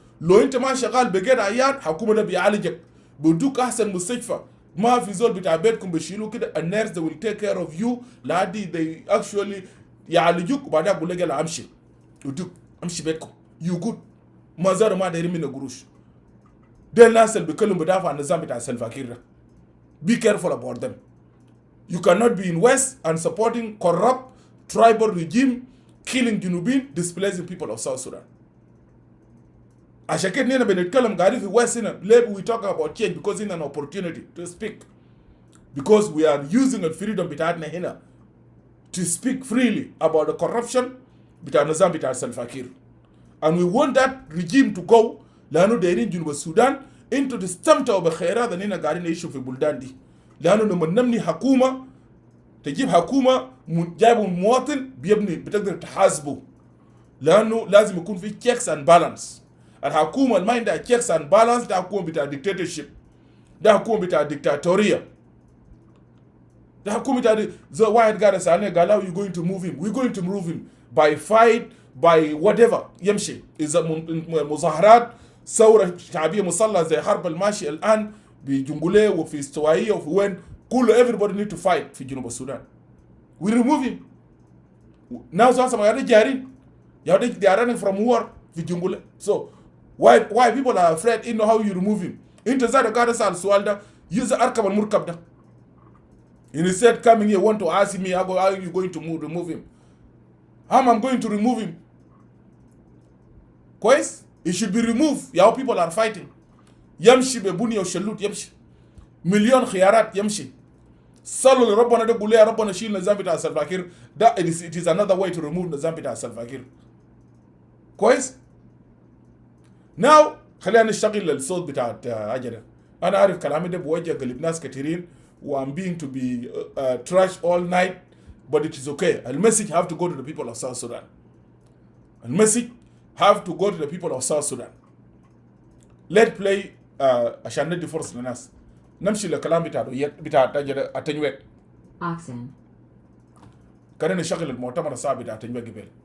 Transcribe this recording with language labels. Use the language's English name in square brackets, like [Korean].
[Arabic] لو انت ما شغال بقيت عيان حكومه ده بيعالجك، بيدوك احسن مستشفى، ما في زول بتاع بيتكم بيشيلوا كده، النيرس [English] they will take care of you [Arabic] لحد [English] they actually [Arabic] يعالجوك، وبعدين اقول لك يلا امشي، ودوك امشي بيتكم يو جود، ما زالوا ما دايرين منه قروش. ده الناس اللي بيتكلموا بدافع عن النظام بتاع سلفاكير ده. [English] Be careful about them. You cannot be in West and supporting corrupt tribal regime killing Junubin, displacing people of South Sudan. [Arabic] عشان كده نحن بنتكلم قاعدين في West هنا ليه [English] we talk about change because in an opportunity to speak, because we are using the freedom [Arabic] بتاعتنا هنا [English] to speak freely about the corruption [Arabic] بتاع النظام بتاع سلفاكير. [English] And we want that regime to go [Arabic] لأنه دايرين جنوب السودان انتوا تستمتعوا بخيرات اللي هنا قاعدين نعيشوا في البلدان دي. لأنه لما نبني حكومة، تجيب حكومة جايبوا مواطن بيبني بتقدر تحاسبه، لأنه لازم يكون في checks and balance. الحكومة اللي ما عندها checks and balance ده حكومة بتاع dictatorship، ده حكومة بتاع ديكتاتورية، ده حكومة بتاع واحد قاعد يسألني قال [English] how you going to move him؟ we're going to move him by fight by whatever [Arabic] يمشي. إذا مظاهرات ثورة شعبية مصلى زي حرب الماشي الآن بجنجوليه وفي استوائية وفي وين كله [English] everybody need to fight [Arabic] في جنوب السودان. [English] we remove him. now so [Arabic] ما قاعدين جارين [English] they are running from war في جنجوليه. so why people are afraid in how you remove him؟ [Arabic] انت زاد قاعد اسال السؤال ده يزا اركب المركب ده. [English] instead coming here want to ask me how are you going to remove him؟ how am I going to remove him؟ [Arabic] كويس؟ [English] it should be removed. how people are fighting. [Arabic] يمشي ببنية وشلوت يمشي، مليون خيارات يمشي. صلوا لربنا ده قول يا ربنا شيل النظام بتاع سلفاكير ده. [English] it is another way to remove [Arabic] النظام بتاع سلفاكير. كويس؟ now خلينا نشتغل الصوت بتاع أجدة. أنا عارف كلامي ده بوجه قلب ناس كثيرين و [English] I'm being to be trashed all night, but it is okay. The message have to go to the people of South Sudan. The message have to go to the people of South Sudan. Let's play [Arabic] عشان ندي فرصة للناس. نمشي للكلام بتاع أجدة أتنويت. [English] Oxen. [Arabic] كنا نشغل المؤتمر الصعب بتاع أتنويت قبل.